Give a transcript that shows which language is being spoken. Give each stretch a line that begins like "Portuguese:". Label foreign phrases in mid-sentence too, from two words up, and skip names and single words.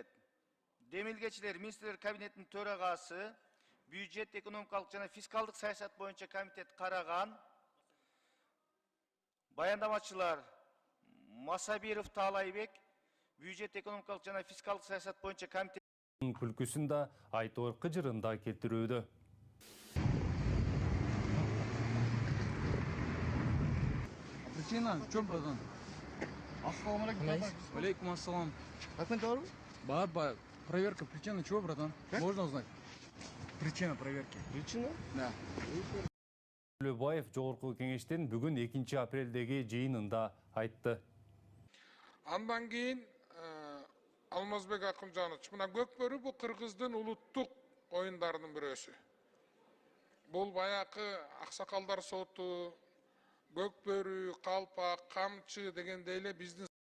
Kyrgyz: Демилгечилер министрлер кабинетинин төрагасы, бюджет, экономикалык жана фискалдык саясат боюнча комитет караган. Баяндамачылар Масабиров Таалайбек, бюджет, экономикалык жана фискалдык саясат боюнча комитет күлкүсүн да айтор кыжырын да келтирүүдө.
Russian: Причина в чем, братан?
Kyrgyz: Ассаламу алейкум. Алейкум ассалам. Документ бар? Бар.
Russian: Проверка. Причина чего, братан? Можно узнать? Причина проверки. Причина? Да.
Kyrgyz: Төлөбаев жогорку кеңештин бүгүн 2 апрелдеги жыйынында айтты. Андан кийин Алмазбек Акымжанович, мына Көкбөрү бул Кыргыздын улуттук оюндарынын бирөөсү. Бул баякы аксакалдар соту, Көкбөрү, Калпак, Камчы дегендей эле биздин